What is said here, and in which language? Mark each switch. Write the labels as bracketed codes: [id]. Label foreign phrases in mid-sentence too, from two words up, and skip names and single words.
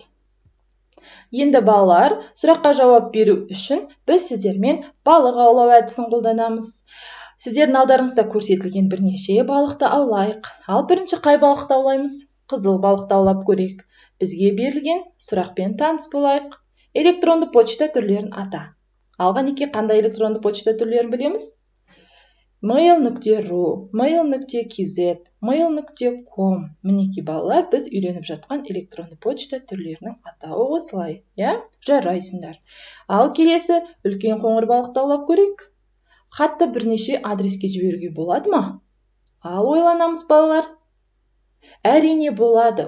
[kk] Енді балалар, сұраққа жауап беру үшін біз сіздермен балық аулау әдісін қолданамыз. Сіздердің алдарыңызда көрсетілген бірнеше балықты аулайық. Ал бірінші қай балықты аулаймыз? Қызыл балықты аулап көрейік. Бізге берілген сұрақпен таныс болайық. Электронды почта түрлерін ата. Алғанеке қандай электронды почта түрлерін білеміз? mail.ru, mail.kz, mail.com. Мінекей балалар, біз үйреніп жатқан электронды почта түрлерінің атауы осылай. Жарайсыңдар. Ал келесі үлкен қоңыр балықты аулап көрейік. Хатты бірнеше адреске жіберуге болады ма? Ал ойланамыз балалар. Әрине болады.